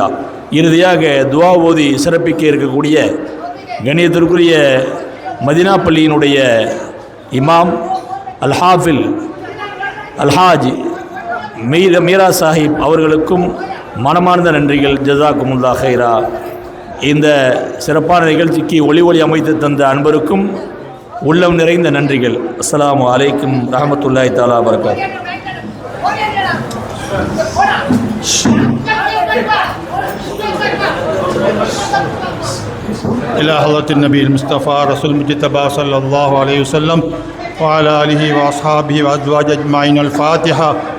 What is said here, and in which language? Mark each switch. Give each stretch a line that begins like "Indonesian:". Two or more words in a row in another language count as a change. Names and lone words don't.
Tamil: இறுதியாக துவா ஓதி சிறப்பிக்க இருக்கக்கூடிய கண்ணியத்திற்குரிய மதினா பள்ளியினுடைய இமாம் அல்-ஹாஃபில் அல்ஹாஜ் மீரா சாஹிப் அவர்களுக்கும் மனமார்ந்த நன்றிகள்.
Arabic: جزاكم الله خيرا.
Tamil: இந்த சிறப்பான நிகழ்ச்சிக்கு ஒளி அமைத்து தந்த அன்பருக்கும் உள்ளம் நிறைந்த நன்றிகள்.
Arabic: السلام عليكم ورحمة الله تعالى وبركاته. إلى حضرة النبي المصطفى رسول المجتبى صلى الله عليه وسلم وعلى آله وأصحابه وأزواجه أجمعين. الفاتحة.